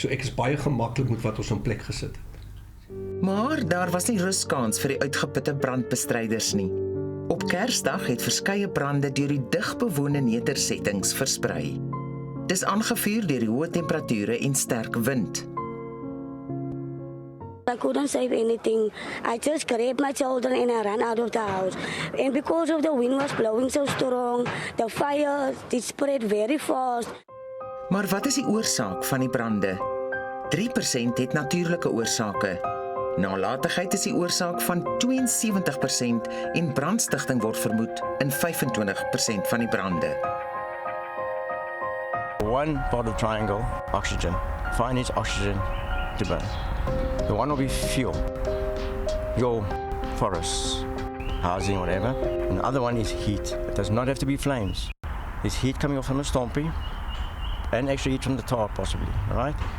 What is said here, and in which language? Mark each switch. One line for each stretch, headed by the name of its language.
Afrikaans: So ek is baie gemaklik met wat ons in plek gesit het. Maar daar was nie ruskans vir die uitgeputte brandbestryders nie. Op Kersdag het verskeie brande deur die digbewoonde nedersettings versprei. Dis aangevuur deur die hoë temperature en sterk wind.
English: I couldn't save anything. I just grabbed my children and I ran out of the house. And because of the wind was blowing so strong, the fire it spread very fast.
Afrikaans: Maar wat is die oorsaak van die brande? 3% het natuurlike oorsake. Nalatigheid is die oorsaak van 72% en brandstigting word vermoed in 25% van die brande.
English: One part of the triangle, oxygen. Fire needs oxygen to burn. The one will be fuel, your forests, housing, whatever. And the other one is heat. It does not have to be flames. There's heat coming off from the stompie and extra heat from the tar possibly, all right?